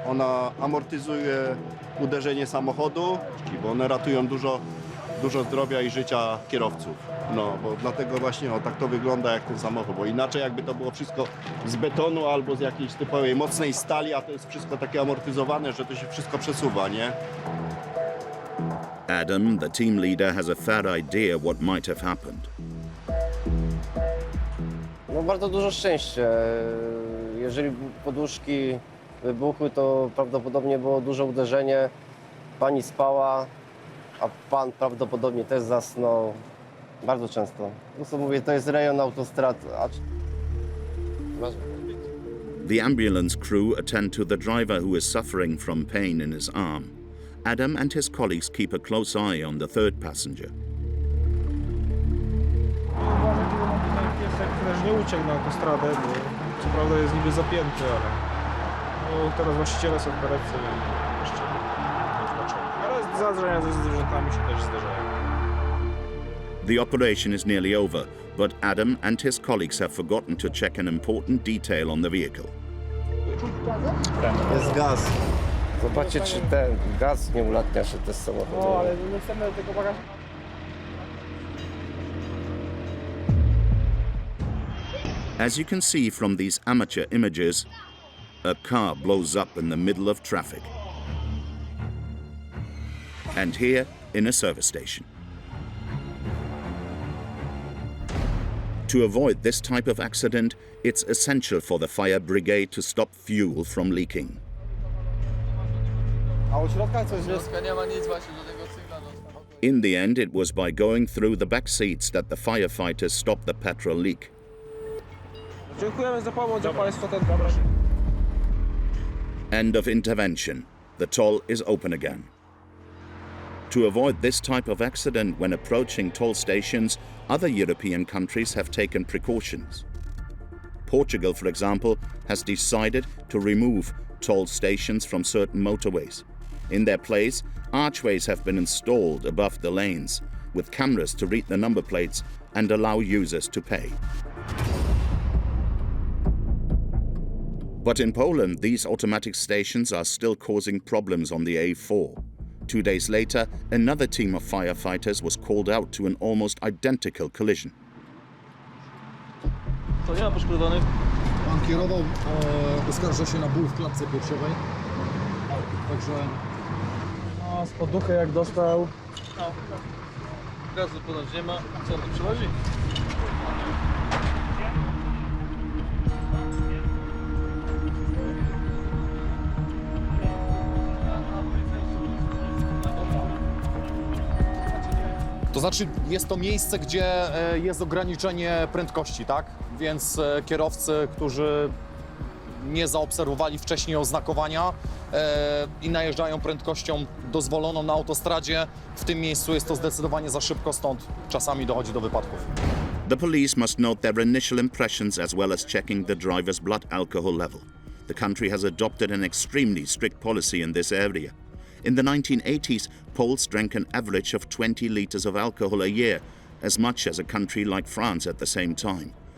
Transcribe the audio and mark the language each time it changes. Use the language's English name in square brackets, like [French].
[Polish] Ona amortyzuje uderzenie samochodu, bo one ratują dużo zdrowia i życia kierowców. No, bo dlatego właśnie tak to wygląda jak ten samochód, bo inaczej jakby to było wszystko z betonu albo z jakiejś typowej mocnej stali, a to jest wszystko takie amortyzowane, że to się wszystko przesuwa, nie? [English] Adam, the team leader, has a fair idea what might have happened. [Polish] No bardzo dużo szczęścia. Jeżeli poduszki wybuchły, to prawdopodobnie było duże uderzenie. Pani spała, a pan prawdopodobnie też zasnął. Bardzo często. No co mówię, to jest rejon autostrad. [English] The ambulance crew attend to the driver who is suffering from pain in his arm. Adam and his colleagues keep a close eye on the third passenger. [Polish] Uważajcie, bo mam tutaj piesek też nie uciekł na autostradę, bo co prawda jest niby zapięty, ale no, teraz właściciele są w karetce i jeszcze nie zobaczyli. Ale zdarzenia ze zwierzętami się też zdarzają. [English] The operation is nearly over, but Adam and his colleagues have forgotten to check an important detail on the vehicle. [Polish] Jest gaz. Zobaczcie, czy ten gaz nie ulatnia się też samochodu. No, ale nie chcemy tego bagażu. [English] As you can see from these amateur images, a car blows up in the middle of traffic. And here, in a service station. To avoid this type of accident, it's essential for the fire brigade to stop fuel from leaking. In the end, it was by going through the back seats that the firefighters stopped the petrol leak. [Polish] Dziękujemy za pomoc, za Państwa ten [English] End of intervention. The toll is open again. To avoid this type of accident when approaching toll stations, other European countries have taken precautions. Portugal, for example, has decided to remove toll stations from certain motorways. In their place, archways have been installed above the lanes, with cameras to read the number plates and allow users to pay. But in Poland, these automatic stations are still causing problems on the A4. 2 days later, another team of firefighters was called out to an almost identical collision. [Polish] To nie ma poszkodowanych. Pan kierował, oskarża się na ból w klatce piersiowej. Także... No, z poduchy jak dostał. No. Gazu ponoć nie ma. Co on tu przywozi? To znaczy, jest to miejsce, gdzie jest ograniczenie prędkości, tak? Więc kierowcy, którzy nie zaobserwowali wcześniej oznakowania i najeżdżają prędkością dozwoloną na autostradzie, w tym miejscu jest to zdecydowanie za szybko, stąd czasami dochodzi do wypadków. [English] The police must note their initial impressions as well as checking the driver's blood alcohol level. The country has adopted an extremely strict policy in this area. In the 1980s, Poles drank an average of 20 litres of alcohol a year, as much as a country like France at the same time.